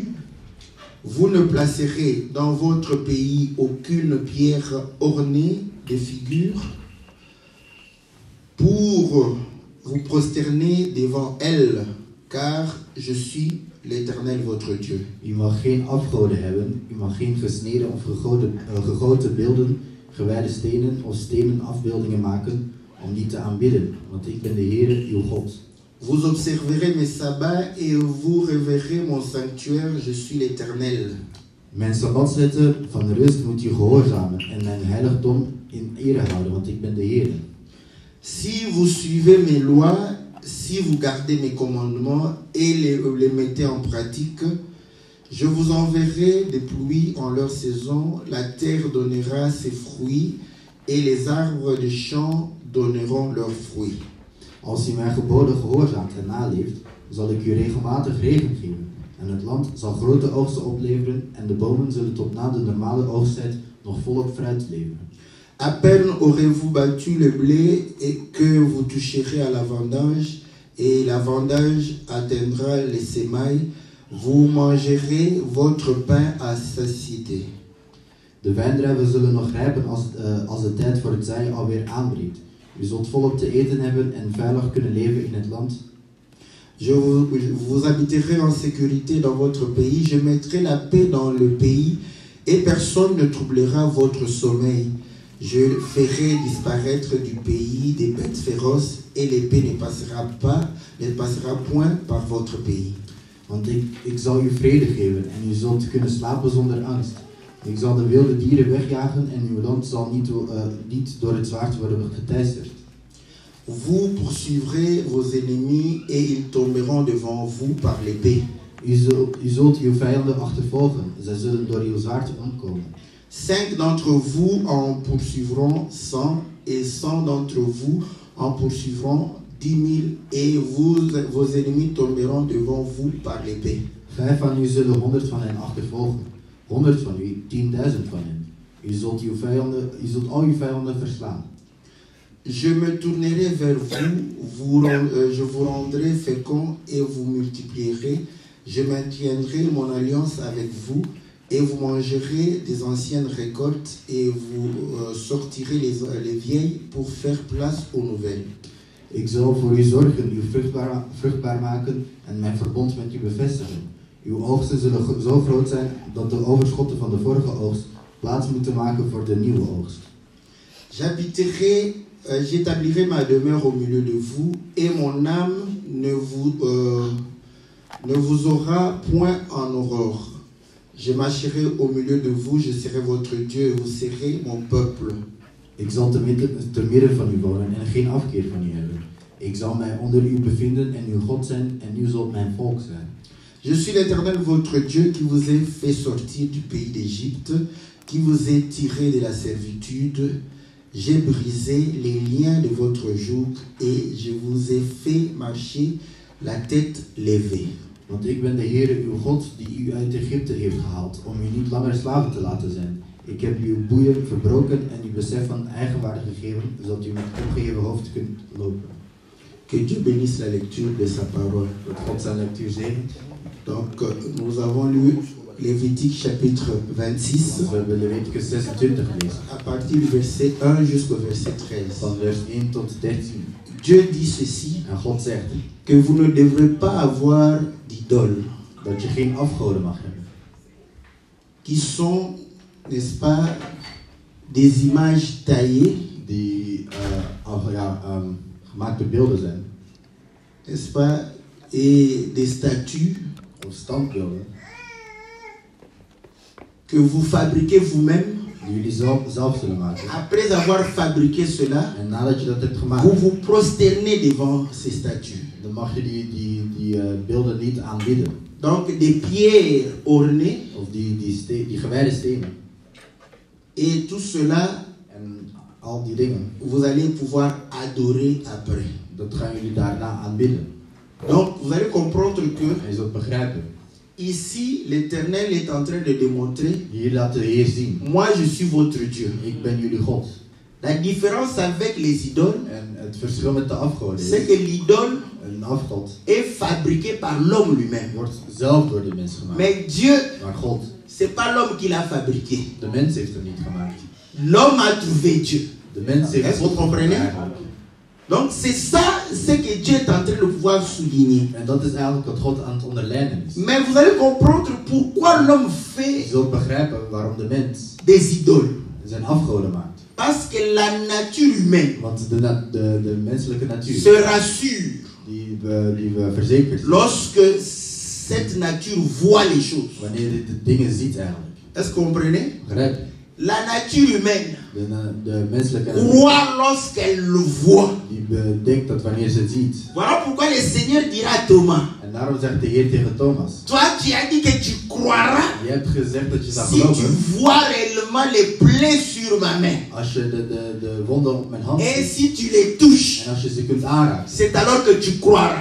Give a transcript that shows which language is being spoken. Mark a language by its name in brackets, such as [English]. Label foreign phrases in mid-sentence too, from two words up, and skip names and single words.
[French] Vous ne placerez dans votre pays aucune pierre ornée de figures pour vous prosterner devant elle, car je suis l'Éternel votre Dieu. [Dutch] U mag geen afgoden hebben, u mag geen gesneden of gegoten beelden, gewijde stenen of stenen afbeeldingen maken om die te aanbidden, want ik ben de Heere, uw God. [French] Vous observerez mes sabbats et vous révérez mon sanctuaire, je suis l'Éternel. [Dutch] Mijn sabbatsletten van de rust moet u gehoorzamen en mijn heiligdom in ere houden, want ik ben de Heere. [French] Si vous suivez mes lois, si vous gardez mes commandements et les mettez en pratique, je vous enverrai des pluies en leur saison, la terre donnera ses fruits et les arbres des champs donneront leurs fruits. [Dutch] Als u mijn geboden gehoorzaamt en naleeft, zal ik u regelmatig regen geven. En het land zal grote oogsten opleveren en de bomen zullen tot na de normale oogsttijd nog volop fruit leveren. [French] À peine aurez-vous battu le blé et que vous toucherez à la vendange, et la vendange atteindra les semailles, vous mangerez votre pain à satiété. [Dutch] De wijndruiven zullen nog rijpen als de tijd voor het zaaien alweer aanbreekt. U zult volop te eten hebben en veilig kunnen leven in het land. [French] Vous habiterez en sécurité dans votre pays, je mettrai la paix dans le pays et personne ne troublera votre sommeil. Je ferai disparaître du pays des bêtes féroces et l'épée ne passera point par votre pays. [Dutch] Want ik zal u vrede geven en u zult kunnen slapen zonder angst. Ik zal de wilde dieren wegjagen en uw land zal niet door het zwaard worden geteisterd. [French] Vous poursuivrez vos ennemis et ils tomberont devant vous par l'épée. [Dutch] U zult uw vijanden achtervolgen, zij zullen door uw zwaard omkomen. [French] 5 d'entre vous en poursuivront 100 et 100 d'entre vous en poursuivront 10 000 et vos ennemis tomberont devant vous par l'épée. [Dutch] 5 van u zullen 100 van hen achtervolgen, 100 van u 10.000 van hen. U zult al uw vijanden verslaan. [French] Je me tournerai vers vous, je vous rendrai fécond et vous multiplierez. Je maintiendrai mon alliance avec vous et vous mangerez des anciennes récoltes et vous sortirez les vieilles pour faire place aux nouvelles. [Dutch] Ik zal voor u zorgen, u vruchtbaar maken en mijn verbond met u bevestigen. Uw oogsten zullen zo groot zijn dat de overschotten van de vorige oogst plaats moeten maken voor de nieuwe oogst. [French] J'habiterai j'établirai ma demeure au milieu de vous, et mon âme ne vous aura point en horreur. Je marcherai au milieu de vous, je serai votre Dieu, et vous serez mon peuple. [Dutch] Ik zal te midden van u wonen en geen afkeer van u hebben. Ik zal mij onder u bevinden en uw God zijn en u zult mijn volk zijn. [French] Je suis l'Éternel votre Dieu qui vous ai fait sortir du pays d'Égypte, qui vous ai tiré de la servitude. J'ai brisé les liens de votre joug et je vous ai fait marcher la tête levée. [Dutch] Want ik ben de Heere uw God die u uit Egypte heeft gehaald, om u niet langer slaven te laten zijn. Ik heb uw boeien verbroken en uw besef van eigenwaarde gegeven, zodat u met opgeheven hoofd kunt lopen. [French] Que Dieu bénisse la lecture de sa parole. [Dutch] Dat God zijn lectuur zegent. [French] Donc, nous avons lu Lévitique chapitre 26, [Dutch] We hebben Leviticus 26 gelezen, [French] à partir du verset 1 jusqu'au verset 13. [Dutch] van vers 1 tot 13. [French] Dieu dit ceci, [Dutch] En God zegt [French] que vous ne devrez pas avoir d'idoles, [Dutch] dat je geen afgoden mag hebben. [French] qui sont, n'est-ce pas, des images taillées, [Dutch] Die gemaakte beelden zijn. [French] n'est-ce pas, et des statues [Dutch] Of standbeelden. [French] que vous fabriquez vous-même. [Dutch] Die jullie zelf zullen maken. [French] Après avoir fabriqué cela, [Dutch] En nadat je dat hebt gemaakt, [French] vous vous prosternez devant ces statues. [Dutch] dan mag je die beelden niet aanbidden. [French] Donc des pierres ornées [Dutch] Of die gewijde stenen. [French] et tout cela, [Dutch] En al die dingen. [French] vous allez pouvoir adorer après. [Dutch] Dat gaan jullie daarna aanbidden. [French] Donc vous allez comprendre que [Dutch] En je zult begrijpen. [French] ici l'Éternel est en train de démontrer, [Dutch] Hier laat de Heer zien. [French] moi je suis votre Dieu. [Dutch] Ik ben jullie God. [French] La différence avec les idoles, [Dutch] En het verschil met de afgoden [French] c'est [Dutch] is, [French] que l'idole [Dutch] een afgod [French] est fabriquée par l'homme lui-même. [Dutch] wordt zelf door de mens gemaakt. [French] Mais Dieu, [Dutch] Maar God, [French] c'est pas l'homme qui l'a fabriqué. [Dutch] de mens heeft het niet gemaakt. [French] L'homme a trouvé Dieu. [Dutch] De mens heeft [French] Est-ce que vous [Dutch] God [French] comprenez? [Dutch] eigenlijk. [French] Donc c'est ça, ce que Dieu est en train de pouvoir souligner. [Dutch] En dat is eigenlijk wat God aan het onderlijnen is. [French] Mais vous allez comprendre pourquoi l'homme [Dutch] Je [French] fait [Dutch] zult begrijpen waarom de mens [French] des idoles. [Dutch] zijn afgoden maakt. [French] Parce que la nature humaine [Dutch] Want de menselijke natuur, [French] se rassure [Dutch] die we verzekerd zijn, [French] lorsque cette nature voit les choses. [Dutch] wanneer je de dingen ziet eigenlijk. [French] Est-ce que vous comprenez? [Dutch] Begrijp je? [French] La nature humaine [Dutch] De menselijke natuur, [French] croit lorsqu'elle le voit. [Dutch] die bedenkt dat wanneer ze het ziet. [French] Voilà pourquoi le Seigneur dira à Thomas, [Dutch] En daarom zegt de Heer tegen Thomas, [French] toi tu as dit que tu croiras [Dutch] je hebt gezegd dat je zou [French] si tu [Dutch] geloven [French] vois réellement les plaies sur ma main. [Dutch] als je de wonden op mijn hand [French] Et [Dutch] ziet. [French] si tu les touches, [Dutch] En als je ze kunt aanraken. [French] c'est alors que tu croiras.